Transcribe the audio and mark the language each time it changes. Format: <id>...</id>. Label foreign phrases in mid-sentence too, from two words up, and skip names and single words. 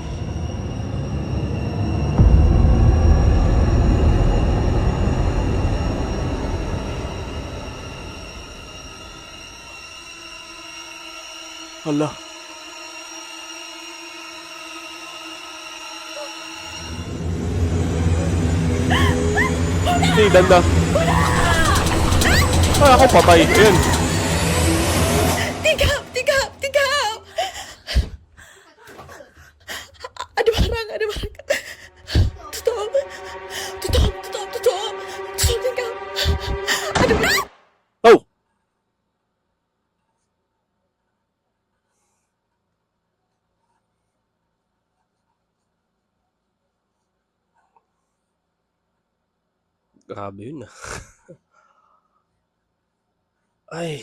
<tl>Hala. Hey, danda. Ay, ako patay. Ayan.</tl> <ms>Tingkap! Ada barang. Tutup, tingkap. Ada barang.</ms> <tl>Oh! Grabe yun ah. Ay.</tl>